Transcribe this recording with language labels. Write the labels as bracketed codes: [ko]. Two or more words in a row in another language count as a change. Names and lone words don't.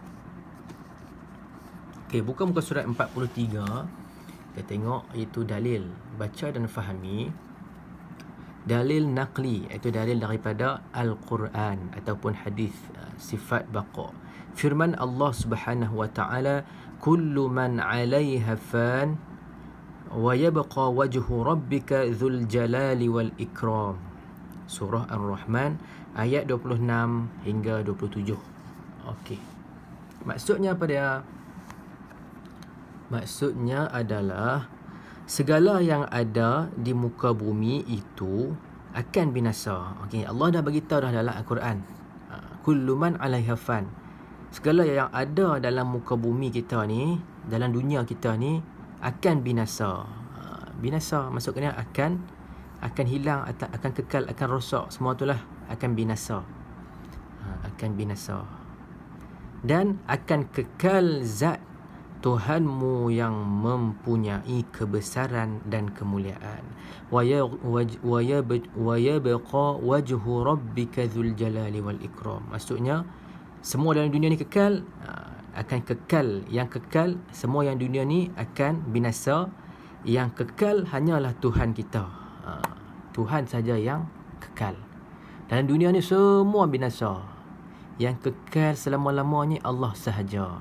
[ms] Okey, buka muka surat 43. Kita tengok itu dalil baca dan fahami. Dalil naqli, iaitu dalil daripada Al-Quran ataupun hadis sifat baqa. Firman Allah [ar] سبحانه وتعالى, كل من عليها فان ويبقى وجه ربك ذو الجلال والإكرام. [ms] Surah Ar-Rahman ayat 26 hingga 27. Okey. Maksudnya apa dia? Maksudnya adalah segala yang ada di muka bumi itu akan binasa. Okey, Allah dah bagi tahu dah dalam Al-Quran. [ar] كل من عليها فان. [ms] Segala yang ada dalam muka bumi kita ni, dalam dunia kita ni akan binasa. Binasa maksudnya akan hilang, akan kekal, akan rosak. Semua itulah akan binasa. Akan binasa. Dan akan kekal zat Tuhanmu yang mempunyai kebesaran dan kemuliaan. [ar] ويبقى وجه ربك ذو الجلال والإكرام. [ms] Maksudnya semua dalam dunia ni kekal, akan kekal. Yang kekal, semua yang dunia ni akan binasa. Yang kekal hanyalah Tuhan kita. Tuhan saja yang kekal. Dalam dunia ni semua binasa. Yang kekal selama-lamanya Allah sahaja.